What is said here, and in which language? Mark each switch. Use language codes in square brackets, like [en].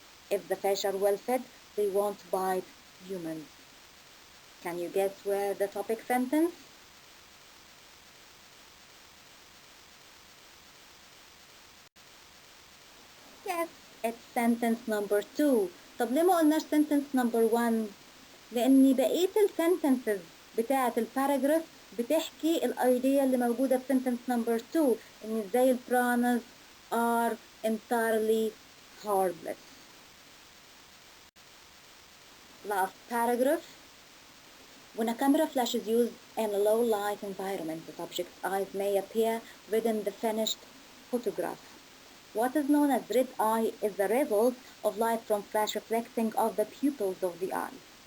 [en] If the fish are well fed, they won't bite humans. Can you guess where the topic sentence? Yes, it's sentence number 2. [ar] طب ليه ما قلناش [en] sentence number 1؟ [ar] لأن بقية الsentences بتاعة الباراجراف بتحكي الايديا اللي موجودة في [en] sentence number 2 [ar] إن ازاي [en] piranhas are entirely harmless. Last paragraph. When a camera flash is used in a low light environment, the subject's eyes may appear within the finished photograph. What is known as red eye is the result of light from flash reflecting off the pupils of the eye.